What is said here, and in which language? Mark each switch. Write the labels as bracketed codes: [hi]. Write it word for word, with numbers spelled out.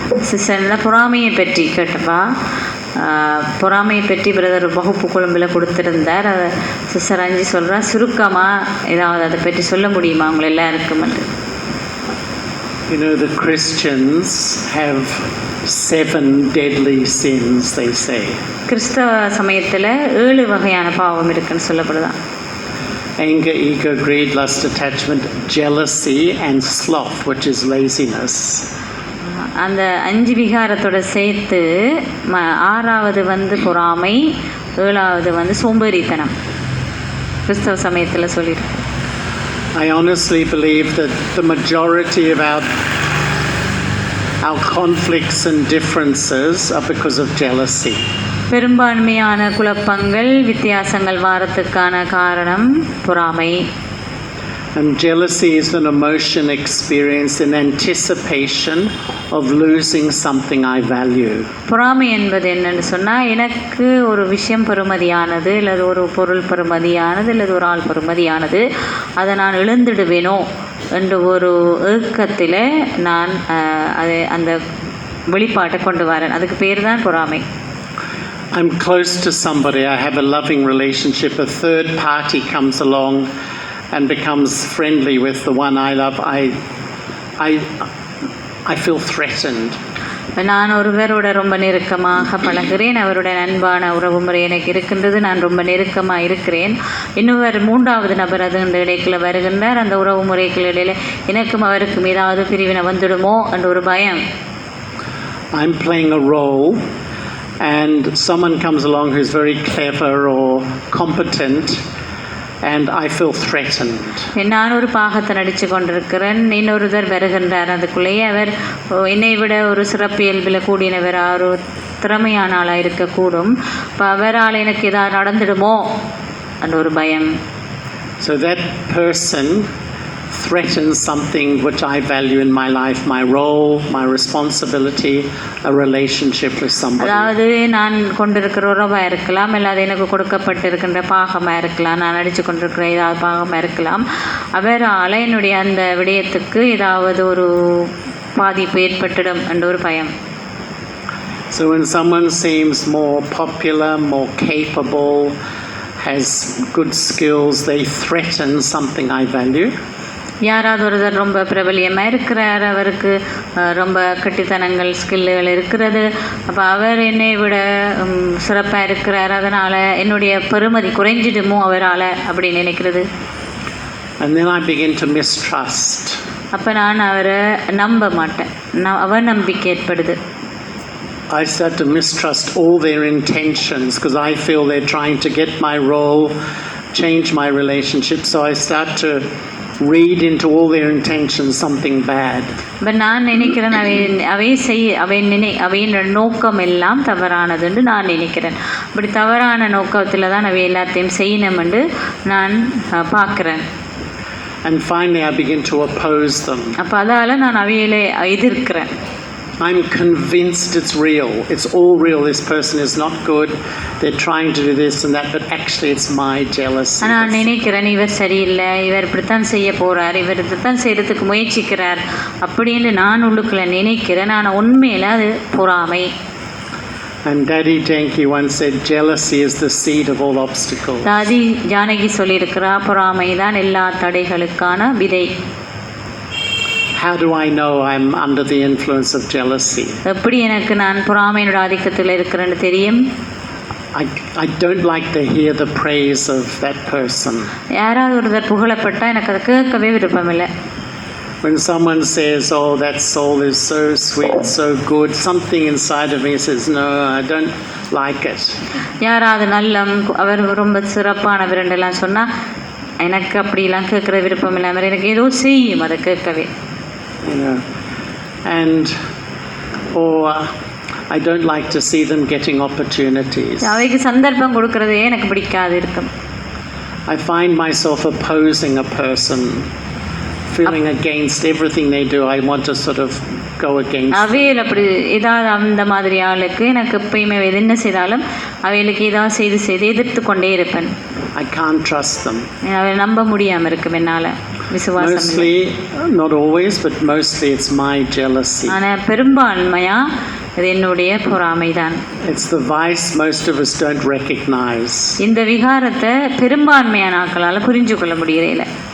[ta] Sister நல்லா பொறாமையை பற்றி கேட்டப்பா, ஆஹ், பொறாமையை பற்றி பிரதர் வகுப்பு குழம்பில் கொடுத்துருந்தார். அதை சிஸ்டர் அஞ்சு சொல்கிறா, சுருக்கமாக ஏதாவது அதை பற்றி சொல்ல முடியுமா அவங்க எல்லாருக்கும்? [en] You know, the Christians have seven deadly sins, they say. [ta] கிறிஸ்தவ சமயத்தில் ஏழு வகையான பாவம் இருக்குன்னு சொல்லப்படுதான். [en] Anger, ego, greed, lust, attachment, jealousy, and sloth, which is laziness. [ta] அந்த அஞ்சு விகாரத்தோட சேர்த்து ம ஆறாவது வந்து பொறாமை, ஏழாவது வந்து சோம்பேறித்தனம் கிறிஸ்தவ சமயத்தில் சொல்லியிருக்கு. [en] I honestly believe that the majority of our, our conflicts and differences are because of jealousy. [ta] பெரும்பான்மையான குழப்பங்கள் வித்தியாசங்கள் வாரத்துக்கான காரணம் பொறாமை. [en] And jealousy is an emotion experienced in anticipation of losing something I value. [ta] பொறாமை என்பது என்னன்னு சொன்னால், எனக்கு ஒரு விஷயம் பெறுமதியானது அல்லது ஒரு பொருள் பெறுமதியானது அல்லது ஒரு ஆள் பெறுமதியானது, அதை நான் இழந்துடுவேனோ என்ற ஒரு ஏக்கத்தில் நான் அதை அந்த வெளிப்பாட்டை கொண்டு வரேன். அதுக்கு பேர் தான் பொறாமை. [en] I'm close to somebody, I have a loving relationship, a third party comes along and becomes friendly with the one I love, I I I feel threatened. [ta] நான் ஒருவரோட ரொம்ப நெருக்கமாக பழகிறேன், அவருடைய அன்பான உறவுமுறை எனக்கு இருக்கின்றது, நான் ரொம்ப நெருக்கமாக இருக்கிறேன். இன்னொரு மூன்றாவது நபர் அது இந்த இடைக்குள்ள வருகின்றார், அந்த உறவு முறைக்கு இடையில எனக்கும் அவருக்கும் ஏதாவது பிரிவினை வந்துடுமோ என்ற ஒரு பயம். [en] I'm playing a role and someone comes along who's very clever or competent. And I feel threatened. [ta] நான் ஒரு பாகத்தை நடிச்சு கொண்டிருக்கிறேன், இன்னொருவர் வருகின்றார், அதுக்குள்ளேயே அவர் என்னை விட ஒரு சிறப்பு இயல்பில் கூடியவர், ஒரு திறமையான ஆளாக இருக்கக்கூடும், இப்போ அவரால் எனக்கு ஏதாவது நடந்துடுமோ அந்த ஒரு பயம். [en] So that person threatens something which I value in my life, my role, my responsibility, a relationship with somebody. [ta] அதாவது நான் கொண்டிருக்கிற உறவாக இருக்கலாம், இல்லாத எனக்கு கொடுக்கப்பட்டிருக்கின்ற பாகமாக இருக்கலாம், நான் நடிச்சு கொண்டிருக்கிற ஏதாவது பாகமாக இருக்கலாம், அவரால் என்னுடைய அந்த விடயத்துக்கு ஏதாவது ஒரு பாதிப்பு ஏற்பட்டுடும் என்ற ஒரு பயம். [en] So when someone seems more popular, more capable, has good skills, they threaten something I value. [ta] யாராவது ஒருத்தர் ரொம்ப பிரபலியமாக இருக்கிறார், அவருக்கு ரொம்ப கட்டித்தனங்கள் ஸ்கில்லுகள் இருக்கிறது, அப்போ அவர் என்னை விட சிறப்பாக இருக்கிறார், அதனால் என்னுடைய பெருமதி குறைஞ்சிடுமோ அவரால் அப்படின்னு நினைக்கிறது. [en] And then I begin to mistrust. [ta] அப்போ நான் அவரை நம்ப மாட்டேன், நான் அவர் நம்பிக்கை ஏற்படுது. [en] I start to mistrust all their intentions because I feel they're trying to get my role, change my relationship, so I start to read into all their intentions something bad. but [ta] நான் நினைக்கிறேன் அவை அவை செய்ய அவை நினை அவையின் நோக்கம் எல்லாம் தவறானதுன்னு நான் நினைக்கிறேன். அப்படி தவறான நோக்கத்தில் தான் அவை எல்லாத்தையும் செய்யணும்னு நான் பார்க்குறேன். [en] and finally I begin to oppose them. [ta] அப்போ அதால் நான் அவையிலே எதிர்க்கிறேன். [en] I'm convinced it's real, it's all real, this person is not good, they're trying to do this and that, but actually it's my jealousy. [ta] நான் நினைக்கிறேன் இவர் சரியில்லை, இவர் இப்படித்தான் செய்ய போகிறார், இவர் இப்படித்தான் செய்கிறதுக்கு முயற்சிக்கிறார் அப்படின்னு நான் உள்ளுக்குள்ள நினைக்கிறேன். ஆனால் உண்மையில அது பொறாமை. [en] And Daddy Janki once said, jealousy is the seed of all obstacles. [ta] தாதி ஜானகி சொல்லியிருக்கிறா, பொறாமை தான் எல்லா தடைகளுக்கான விதை. [en] How do I know I'm under the influence of jealousy? [ta] எப்படி எனக்கு நான் பொறாமையோட ஆதிக்கத்தில் இருக்கிறேன்னு தெரியும்? [en] I I don't like to hear the praise of that person. [ta] யாராவது ஒருத்தர் புகழப்பட்டா எனக்கு அதை கேட்கவே விருப்பமில்லை. [en] When someone says, oh, that soul is so sweet, so good, something inside of me says, no, I don't like it. [ta] யாராவது நல்லம் அவர் ரொம்ப சிறப்பானவர் என்றெல்லாம் சொன்னா எனக்கு அப்படிலாம் கேட்கற விருப்பம் இல்லாமல் எனக்கு ஏதோ செய்யும் அதை கேட்கவே. [en] You know, and or uh, I don't like to see them getting opportunities. [ta] அவைக்கு சந்தர்ப்பம் கொடுக்கிறதே எனக்கு பிடிக்காது இருக்கும். [en] I find myself opposing a person, feeling Ap- against everything they do. I want to sort of go against. [ta] அவையில அப்படி ஏதாவது அந்த மாதிரி ஆளுக்கு எனக்கு எப்பயுமே என்ன செய்தாலும் அவைகளுக்கு ஏதாவது செய்து செய்து எதிர்த்து கொண்டே இருப்பேன். [en] I can't trust them. [ta] அவளை நம்ப முடியாம இருக்கும் என்னால. [en] mostly not always but mostly it's my jealousy. [ta] ஆனா பெரும்பான்மையா இது என்னுடைய பொறாமைதான். [en] It's the vice most of us don't recognize. [ta] இந்த விகாரத்தை பெரும்பான்மையான ஆட்களால புரிஞ்சு கொள்ள முடியல.